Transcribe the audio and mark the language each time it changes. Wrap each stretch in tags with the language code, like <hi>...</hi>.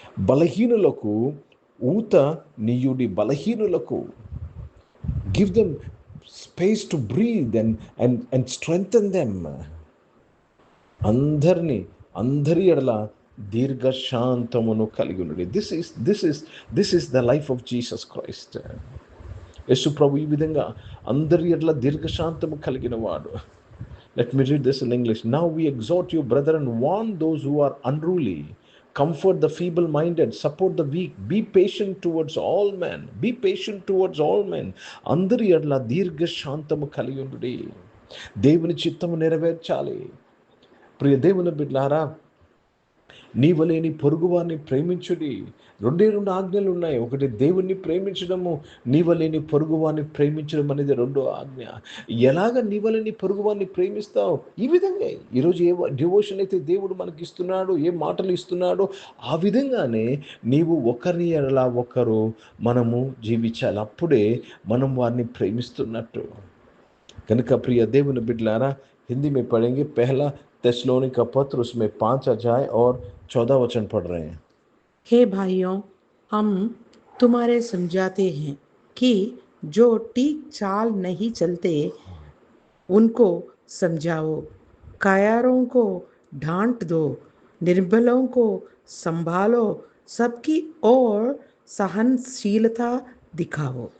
<te>బలహీనులకు ఊత నీయుడి, బలహీనులకు</te> <en>Give them space to breathe and strengthen them.</en> <te>అందరి ఎడల దీర్ఘశాంతమును కలిగి ఉండండి.</te> <en>This is the life of Jesus Christ.</en> <te>యేసు ప్రభు ఈ విధంగా అందరి ఎడల దీర్ఘశాంతము కలిగిన వాడు.</te> <en>Let me read this in English. Now we exhort you, brethren, warn those who are unruly, comfort the feeble-minded, support the weak, be patient towards all men. Be patient towards all men.</en> <te>అందరి ఎడల దీర్ఘశాంతము కలిగి ఉండుడి. దేవుని చిత్తము నెరవేర్చాలి. ప్రియ దేవుని బిడ్డలారా, నీవలేని పొరుగువారిని ప్రేమించుడి. రెండు ఆజ్ఞలు ఉన్నాయి. ఒకటి దేవుణ్ణి ప్రేమించడము, నీవలేని పొరుగువారిని ప్రేమించడం అనేది రెండో ఆజ్ఞ. ఎలాగ నీవలేని పొరుగువారిని ప్రేమిస్తావు? ఈ విధంగా ఈరోజు ఏ డివోషన్ అయితే దేవుడు మనకి ఇస్తున్నాడో, ఏ మాటలు ఇస్తున్నాడో, ఆ విధంగానే నీవు ఒకరిని ఎడలా ఒకరు మనము జీవించాలి. అప్పుడే మనం వారిని ప్రేమిస్తున్నట్టు. కనుక ప్రియ దేవుని బిడ్డలారా,</te> <hi>हिंदी में पढ़ेंगे। पहला तेस्सलोनिका पत्र, उसमें 5 अध्याय और 14 वचन पढ़ रहे हैं। हे भाइयों, हम तुम्हारे समझाते हैं कि जो ठीक चाल नहीं चलते उनको समझाओ, कायरों को डांट दो, निर्बलों को संभालो, सबकी ओर सहनशीलता दिखाओ।</hi>